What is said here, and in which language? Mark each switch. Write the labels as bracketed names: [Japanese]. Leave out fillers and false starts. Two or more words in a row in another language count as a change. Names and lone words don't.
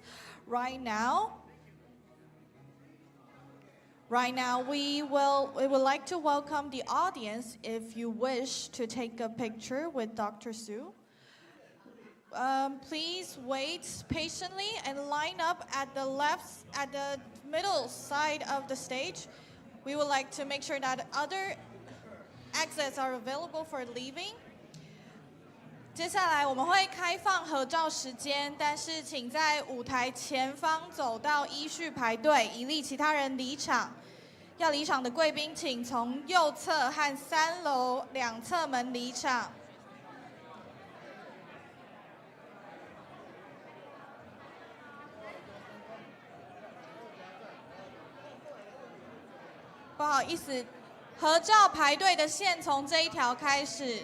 [English] Right now, we would like to welcome the audience if you wish to take a picture with Dr. Su. Please wait patiently and line up at the middle side of the stage. We would like to make sure that other exits are available for leaving. [Chinese] 接下来我们会开放合照时间，但是请在舞台前方走到依序排队，以利其他人离场。要离场的贵賓請從右側和3樓兩側門離場。不好意思，合照排隊的線從這一條開始。